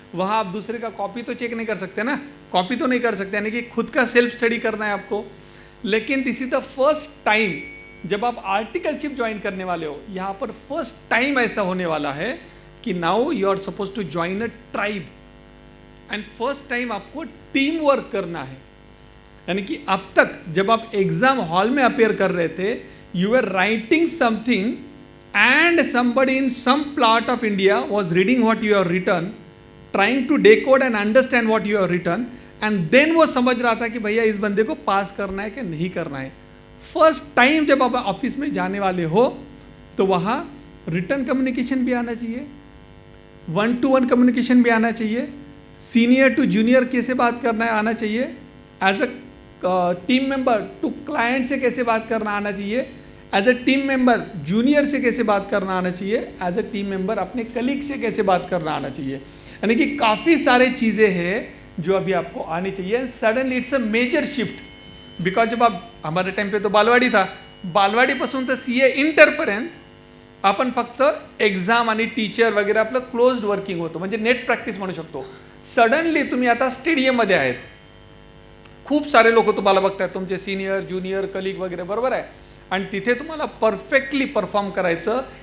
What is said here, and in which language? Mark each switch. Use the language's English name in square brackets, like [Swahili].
[Hindi] वहाँ आप दूसरे का कॉपी तो चेक नहीं कर सकते ना, कॉपी तो नहीं कर सकते, यानी कि खुद का सेल्फ स्टडी करना है आपको। लेकिन [English] this is the first time [Hindi] जब आप आर्टिकलशिप ज्वाइन करने वाले हो, यहाँ पर फर्स्ट टाइम ऐसा होने वाला है कि [English] now you are suppose to join a tribe, [Hindi] and first time आपको टीम वर्क करना है। यानी कि अब तक जब आप एग्जाम हॉल में अपेयर कर रहे थे, [English] you are writing something and somebody in some part of India was reading what you have written, trying to decode and understand what you have written, and then [Hindi] वो समझ रहा था कि भैया इस बंदे को पास करना है [English] कि नहीं करना है। [Hindi] फर्स्ट टाइम जब आप ऑफिस में जाने वाले हो तो वहाँ रिटर्न कम्युनिकेशन भी आना चाहिए, 1-to-1 कम्युनिकेशन भी आना चाहिए, सीनियर टू जूनियर कैसे बात करना है आना चाहिए, as a team member to client से कैसे बात करना आना चाहिए, as a team member junior से कैसे बात करना आना चाहिए, एज अ टीम मेंबर अपने कलीग से कैसे बात करना आना चाहिए। यानी कि काफ़ी सारे चीज़ें हैं जो अभी आपको आनी चाहिए। [English] suddenly it's a major shift, because [Marathi] जब आप, [Hindi] हमारे टाइम पे तो बालवाडी था, [Marathi] बालवाडीपासून तर सीए इंटरपर्यंत आपण फक्त एक्झाम आणि टीचर वगैरे आपलं क्लोज्ड वर्किंग होतं, म्हणजे नेट प्रॅक्टिस म्हणू शकतो। सडनली तुम्ही आता स्टेडियममध्ये आहेत, खूप सारे लोक तुम्हाला बघतायत, तुमचे सीनियर ज्युनियर कलीग वगैरे, बरोबर आहे, आणि तिथे तुम्हाला परफेक्टली परफॉर्म करायचं